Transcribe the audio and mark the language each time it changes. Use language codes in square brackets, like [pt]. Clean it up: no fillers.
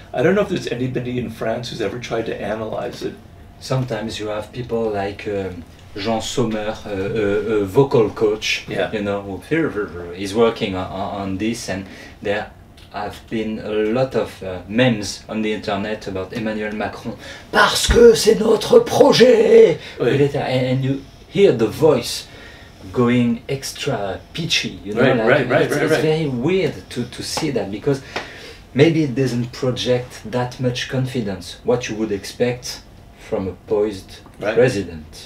[en] I don't know if there's anybody in France who's ever tried to analyze it. Sometimes you have people like Jean Sommer, a vocal coach, Yeah. you know, who is working on this, and there have been a lot of memes on the internet about Emmanuel Macron. [fr] Parce que c'est notre projet! Oui. [en] And you hear the voice going extra pitchy, you know, Right, it's very weird to see that, because maybe it doesn't project that much confidence, what you would expect from a poised president,